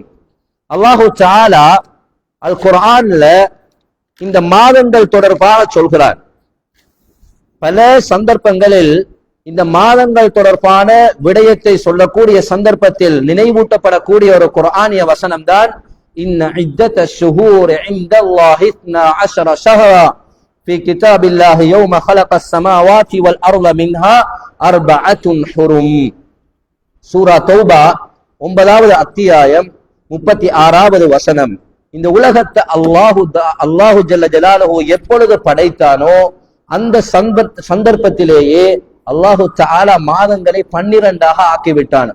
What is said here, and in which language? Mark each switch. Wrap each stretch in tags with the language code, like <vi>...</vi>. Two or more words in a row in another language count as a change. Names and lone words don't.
<ta>அல்லாஹு தஆலா அல் குர்ஆன்ல இந்த மாதங்கள் தொடர்பாக சொல்கிறார். பல சந்தர்ப்பங்களில் இந்த மாதங்கள் தொடர்பான விடயத்தை சொல்லக்கூடிய சந்தர்ப்பத்தில் நினைவூட்டப்படக்கூடிய ஒரு குர்ஆனிய வசனம் தான்</ta> <ar>إن عدة الشهور عند الله 12 شهرا في كتاب الله يوم خلق السماوات والأرض منها 4 حرم.</ar> <ta>சூரா தௌபா 9வது அத்தியாயம் 36வது வசனம். இந்த உலகத்தை அல்லாஹு ஜல்ல ஜலாலுஹு எப்பொழுது படைத்தானோ அந்த சந்தர்ப்பத்திலேயே அல்லாஹு தஆலா மாதங்களை 12ஆக ஆக்கிவிட்டான்.</ta>